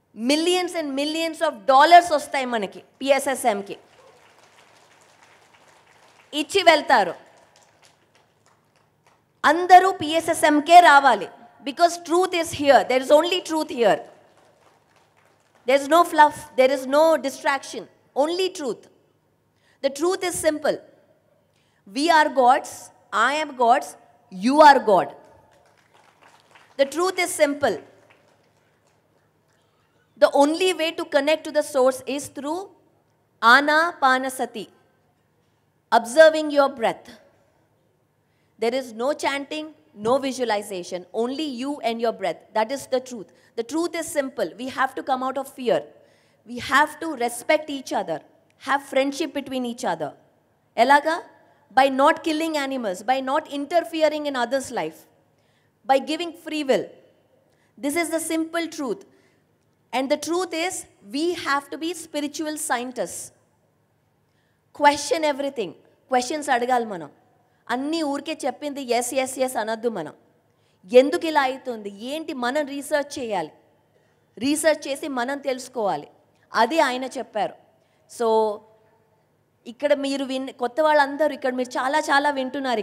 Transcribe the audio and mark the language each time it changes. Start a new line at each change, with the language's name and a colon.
Telugu: Millions and millions of dollars వస్తాయి మనకి పిఎస్ఎస్ఎంకి, ఇచ్చి వెళ్తారు. అందరూ పిఎస్ఎస్ఎంకే రావాలి.
English: Because truth is here, there is only truth here. There is no fluff, there is no distraction, only truth. The truth is simple. We are gods, I am gods, you are God. The truth is simple. The only way to connect to the source is through Anapanasati, observing your breath. There is no chanting, no visualization, only you and your breath. That is the truth. The truth is simple. We have to come out of fear. We have to respect each other, have friendship between each other. Elaga? By not killing animals, by not interfering in others' life, by giving free will. This is the simple truth. And the truth is, we have to be spiritual scientists. Question everything.
Telugu: Questions అడగాలి మనం. అన్నీ ఊరికే చెప్పింది yes yes yes అనొద్దు మనం. ఎందుకు ఇలా అవుతుంది, ఏంటి, మనం రీసెర్చ్ చేయాలి. రీసెర్చ్ చేసి మనం తెలుసుకోవాలి. అది ఆయన చెప్పారు. సో ఇక్కడ మీరు కొత్త వాళ్ళందరూ ఇక్కడ మీరు చాలా చాలా వింటున్నారు.